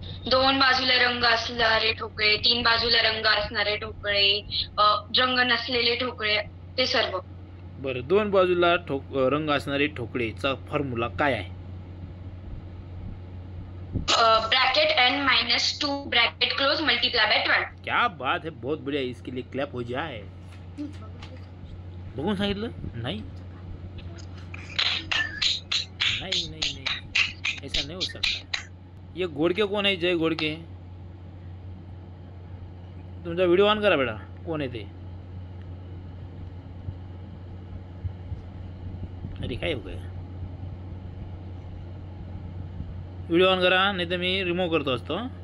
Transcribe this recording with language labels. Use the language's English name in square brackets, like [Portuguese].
[Marathi] 2 बाजूला रंग असणारे ठोकळे, 3 बाजूला रंग असणारे ठोकळे, रंग नसलेले ठोकळे, ते सर्व. बरं 2 बाजूला रंग असणारे ठोकळेचा फॉर्म्युला काय आहे? [English] Bracket n minus 2 bracket close multiply by 12. [Hindi] क्या बात है, बहुत बढ़िया. इसके लिए क्लैप हो जाए. [Marathi] बघून सांगितलं नाही [Hindi] नहीं नहीं नहीं ऐसा नहीं हो सकता. [Marathi] ये घोडके कोण आहे? जय घोडके. तुमचा व्हिडिओ ऑन करा बेटा. कोण आहे ते? [Hindi] अरे काय हो गया? [Marathi] व्हिडिओ ऑन करा नाही तर मी रिमूव्ह करतो असतो.